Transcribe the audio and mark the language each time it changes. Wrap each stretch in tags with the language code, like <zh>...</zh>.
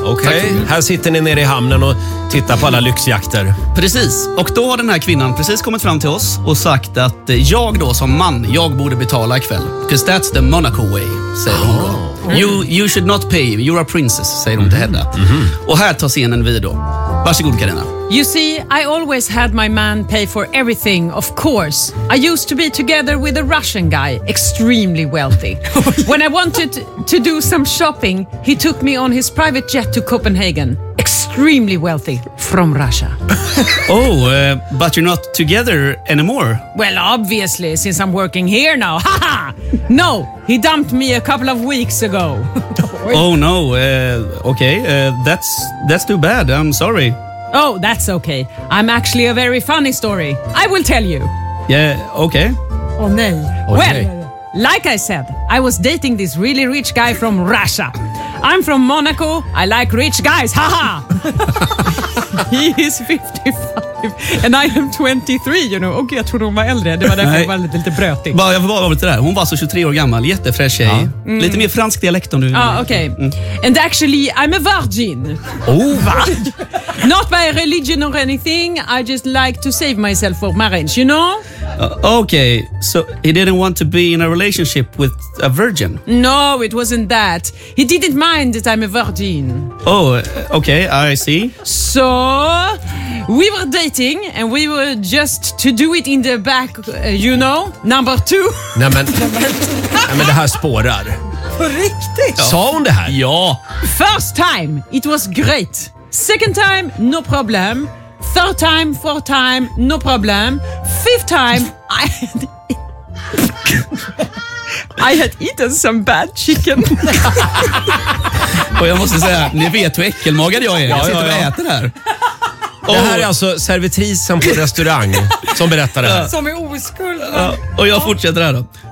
<sv>Okej, här sitter ni nere i hamnen och tittar på alla lyxjakter. Precis, och då har den här kvinnan precis kommit fram till oss och sagt att jag då som man, jag borde betala ikväll.</sv> <en>Because that's the Monaco way,</en> <sv>säger hon då.</sv> <en>You should not pay, you're a princess,</en> <sv>säger hon till Hedda. Och här tar scenen vid då. Varsågod Carina.</sv> <en>You see, I always had my man pay for everything, of course. I used to be together with a Russian guy, extremely wealthy. When I wanted to do some shopping, he took me on his private jet to Copenhagen. Extremely wealthy, from Russia. Oh, but you're not together anymore. Well, obviously, since I'm working here now. Haha! No, he dumped me a couple of weeks ago. Oh no, that's too bad, I'm sorry. Oh, that's okay. I'm actually a very funny story. I will tell you. Yeah, okay. Oh, no. Okay. Well, like I said, I was dating this really rich guy from Russia. I'm from Monaco. I like rich guys. Ha ha! He is 55 and I am 23, you know.</en> <sv>Okej, jag tror hon var äldre. Det var därför hon var lite brötig. Bara, jag får bara vara lite där. Hon var så 23 år gammal. Jättefräsch tjej. Lite mer fransk dialekt om du... Ja, okej.</sv> <en>And actually, I'm a virgin.</en> <sv>Oh, va?</sv> <en>Not by religion or anything. I just like to save myself for marriage, you know? Okay, so he didn't want to be in a relationship with a virgin? No, it wasn't that. He didn't mind that I'm a virgin. Oh, okay, I see. So, we were dating and we were just to do it in the back, you know, number two.</en> <sv>Nej, men det här spårar. På riktigt? Sa hon det här? Ja.</sv> <en>First time, it was great. Second time, no problem. Third time, fourth time, no problem. Fifth time, I had eaten some bad chicken.</en> <sv>Och jag måste säga, ni vet hur äckelmagad jag är. Jag sitter och äter här. Det här är alltså servitrisen på restaurang som berättar det här. Som är oskuld. Och jag fortsätter här då.</sv>